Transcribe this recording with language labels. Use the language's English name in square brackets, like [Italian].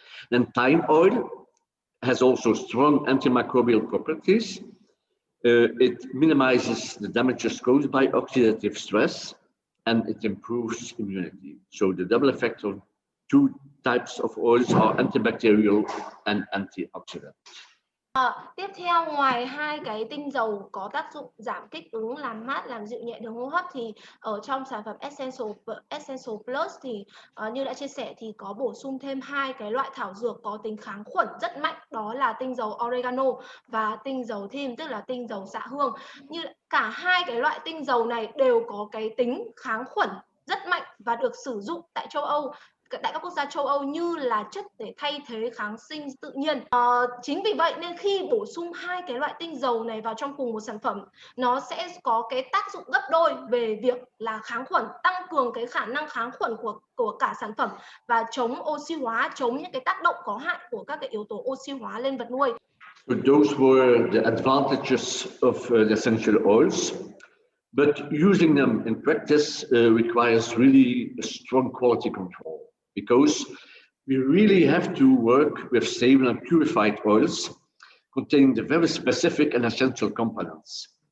[English] Then thyme oil has also strong antimicrobial properties. It minimizes the damages caused by oxidative stress, and it improves immunity. So the double effect of two types of oils are antibacterial and antioxidant. [Vietnamese] Tiếp theo, ngoài hai cái tinh dầu có tác dụng giảm kích ứng, làm mát, làm dịu nhẹ đường hô hấp thì ở trong sản phẩm Essential Plus thì như đã chia sẻ thì có bổ sung thêm hai cái loại thảo dược có tính kháng khuẩn rất mạnh, đó là tinh dầu oregano và tinh dầu thyme, tức là tinh dầu xạ hương. Như cả hai cái loại tinh dầu này đều có cái tính kháng khuẩn rất mạnh và được sử dụng tại châu Âu, tại các quốc gia châu Âu như là chất để thay thế kháng sinh tự nhiên. Chính vì vậy nên khi bổ sung hai cái loại tinh dầu này vào trong cùng một sản phẩm, nó sẽ có cái tác dụng gấp đôi về việc là kháng khuẩn, tăng cường cái khả năng kháng khuẩn của cả sản phẩm và chống oxy hóa, chống những cái tác động có hại của các cái yếu tố oxy hóa lên vật nuôi. [English] So those were the advantages of the essential oils. But using them in practice requires really a strong quality control, because we really have to work with stable and purified oils containing the very specific and essential components.